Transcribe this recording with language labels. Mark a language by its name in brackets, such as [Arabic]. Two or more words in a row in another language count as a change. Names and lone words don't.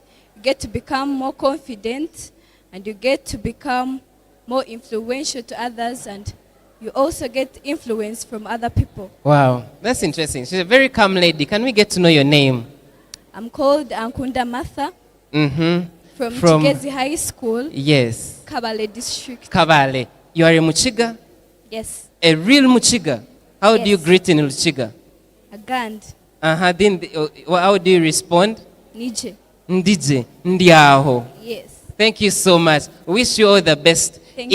[English] You get to become more confident, and you get to become more influential to others, and you also get influence from other people. Wow, that's interesting. She's a very calm lady. Can we get to know your name? I'm called Ankunda Martha. Mm-hmm. From Chigezi High School. Yes. Kabale district. Kabale. You are a Muchiga? Yes. A real Muchiga. How do you Yes. greet in Luchiga? [Chiga] Agand. [English] Then how do you respond? [Chiga] Nije. Ndije, ndiaho. [English] Yes. Thank you so much. Wish you all the best Thank